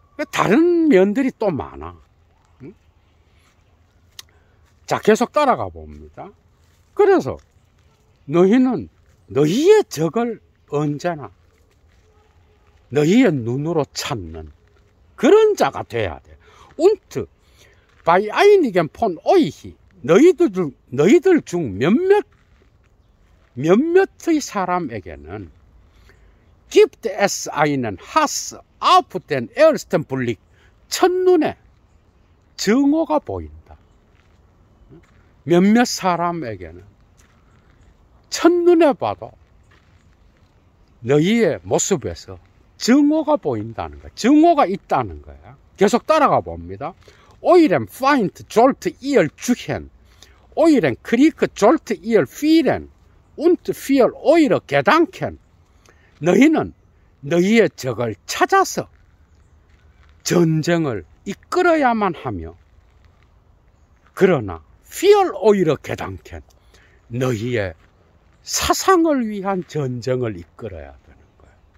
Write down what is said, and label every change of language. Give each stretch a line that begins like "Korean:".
Korean: 다른 면들이 또 많아. 자, 계속 따라가 봅니다. 그래서 너희는 너희의 적을 언제나 너희의 눈으로 찾는 그런 자가 돼야 돼.
German: Und bei einigen von euch
Korean: 너희들 중 몇몇의 사람에게는
German: gibt es einen Hass auf den ersten Blick.
Korean: 첫눈에 증오가 보인다. 몇몇 사람에게는 첫눈에 봐도 너희의 모습에서 증오가 보인다는 거야. 증오가 있다는 거야. 계속 따라가 봅니다.
German: Euren Feind sollt ihr suchen. Euren Krieg sollt ihr führen. Und für eure Gedanken.
Korean: 너희는 너희의 적을 찾아서 전쟁을 이끌어야만 하며 그러나
German: für eure Gedanken.
Korean: 너희의 사상을 위한 전쟁을 이끌어야 되는 거예요.